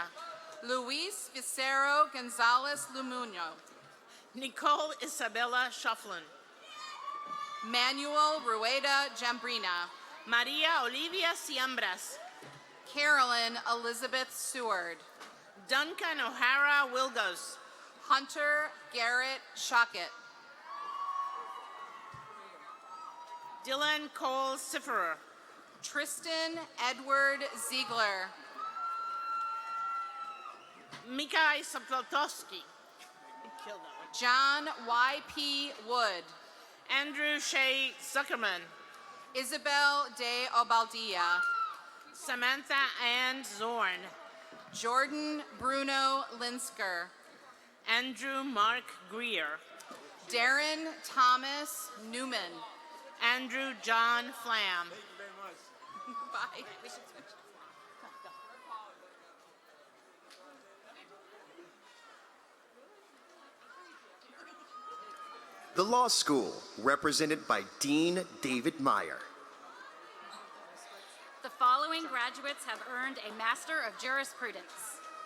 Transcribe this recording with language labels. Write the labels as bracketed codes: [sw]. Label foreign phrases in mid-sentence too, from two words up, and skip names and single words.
[en] Luis Vicero Gonzalez Lumuño. Nicole Isabella Shufflin. Manuel Rueda Jambrina. Maria Olivia Siambras. Carolyn Elizabeth Seward. Duncan O'Hara Wilgos. Hunter Garrett Shockett. Dylan Cole Sifferer. Tristan Edward Ziegler. Mikhail Saplotowski. John Y.P. Wood. Andrew Shea Zuckerman. Isabel de Obaldia. Samantha Ann Zorn. Jordan Bruno Linsker. Andrew Mark Greer. Darren Thomas Newman. Andrew John Flam. Bye. The law school, represented by Dean David Meyer. The following graduates have earned a Master of Jurisprudence.